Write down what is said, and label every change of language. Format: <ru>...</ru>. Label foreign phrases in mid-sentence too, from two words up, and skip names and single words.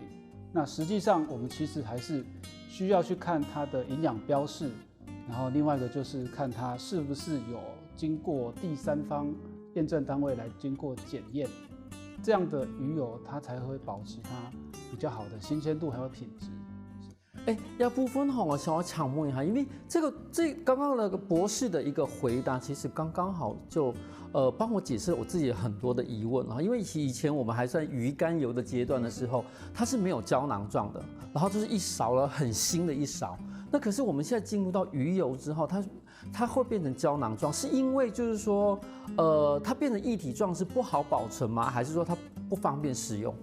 <zh>那實際上我們其實還是需要去看它的營養標示，然後另外一個就是看它是不是有經過第三方驗證單位來經過檢驗，這樣的魚油它才會保持它比較好的新鮮度還有品質。要部分我想要請問一下，因為這剛剛那個博士的一個回答，其實剛剛好就幫我解釋了我自己很多的疑問啊。因為以前我們還算魚肝油的階段的時候，它是沒有膠囊狀的，然後就是一勺了很新的一勺， 那可是我们现在进入到鱼油之后，它会变成胶囊状，是因为就是说，它变成液体状是不好保存吗？还是说它不方便使用？</zh>